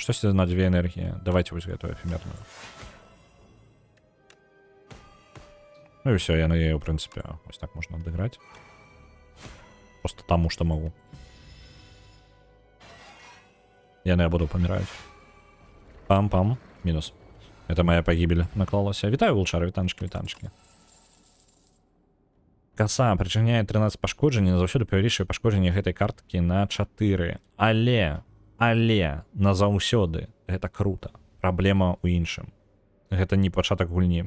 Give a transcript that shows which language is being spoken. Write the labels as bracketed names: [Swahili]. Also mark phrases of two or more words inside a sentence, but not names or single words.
[Belarusian] Штосьці на 2 энергіі. Давайте вось гэтую эфемерную. Ну і ўсё, я на яе, ў прынцыпе, вось так можна адыграць. Просто таму, што магу. Яны я буду паміраюць. Пам-пам. Мінус. [Russian] Это моя погибель наклалася. [Ukrainian] Вітаю, Волчар, вітанчики, вітанчики. [Belarusian] Каса причиняе 13 пашкоджанняў, заўсёды павялічвае пашкоджанне гэтай карткі на 4. Але назаўсёды гэта круто. Праблема ў іншым. Гэта не пачатак гульні.